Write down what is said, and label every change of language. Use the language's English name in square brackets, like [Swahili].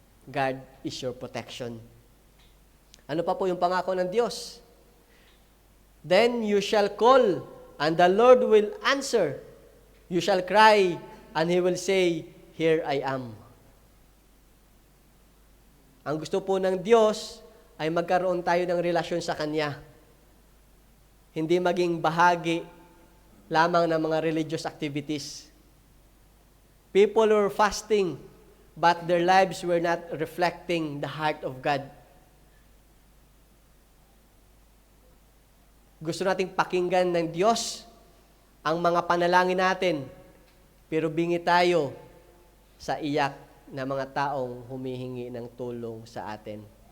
[English] God is your protection. [Filipino] Ano pa po yung pangako ng Diyos? [English] Then you shall call, and the Lord will answer. You shall cry, and He will say, Here I am. [Filipino] Ang gusto po ng Diyos ay magkaroon tayo ng relasyon sa Kanya. Hindi maging bahagi lamang ng mga religious activities. [English] People were fasting, but their lives were not reflecting the heart of God. [Filipino] Gusto nating pakinggan ng Diyos ang mga panalangin natin, pero bingi tayo sa iyak na mga taong humihingi ng tulong sa atin.